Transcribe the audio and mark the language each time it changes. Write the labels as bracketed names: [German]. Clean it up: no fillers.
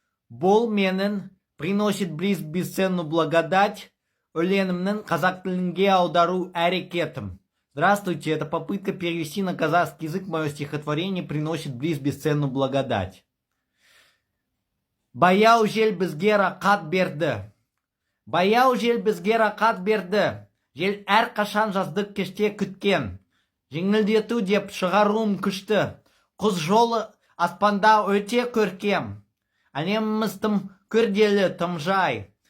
[Kazakh] Бұл менің [Russian] приносит близ бесценную благодать [Kazakh] өлеңімнің қазақ тілінге аудару әрекетім. [Russian] Здравствуйте, это попытка перевести на казахский язык мое стихотворение «Приносит близ бесценную благодать». [Kazakh] Баяу жел бізге рақат берді. Баяу жел бізге рақат берді. Жел әрқашан жаздық кеште күткен. Жеңілдету деп шығаруым күшті. Құз жолы аспанда өте көркем. Әлеміміз тым күрделі, тым жай.